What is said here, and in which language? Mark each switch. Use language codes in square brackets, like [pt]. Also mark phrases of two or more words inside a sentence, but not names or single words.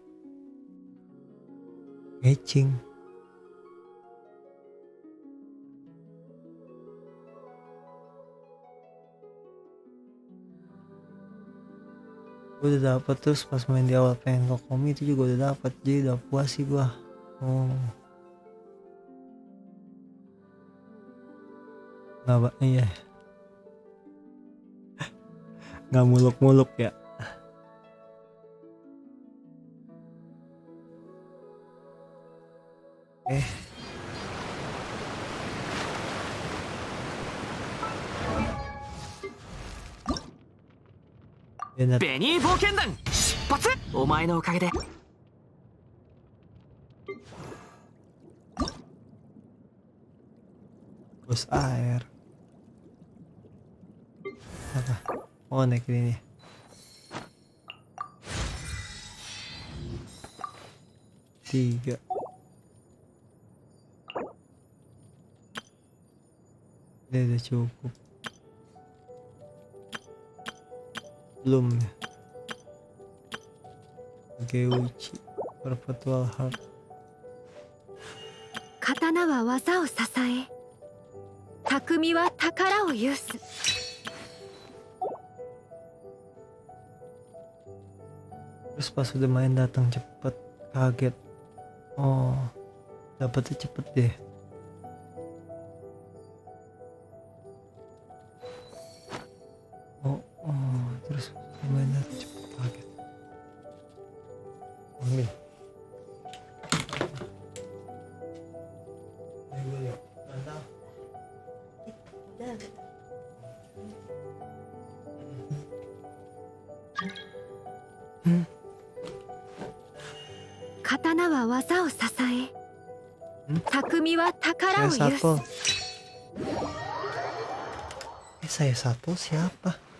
[id] Gue udah dapet, terus pas main di awal pengen Kokomi itu juga udah dapet, jadi udah puas sih gue. Oh, nggak iya, nggak muluk-muluk ya. [ja] ベニー冒険団出発。お前のおかげで。 [id] Bus air. Apa? Oh, naik ini. Tiga. Ini udah cukup. Belum ya. Geuchi Perpetual Heart. [ja] 刀は技を支え、匠は宝を有す。 [id] Terus pas udah main datang cepet, kaget. Oh, dapetnya cepet deh. Oh, terus main datang cepet, kaget. Ambil. Ini gue liat. Mantap. [ja] 刀は技を支え、匠は宝を [id] Saya [ja] 有す。 [id] Satpol. Saya Satpol siapa?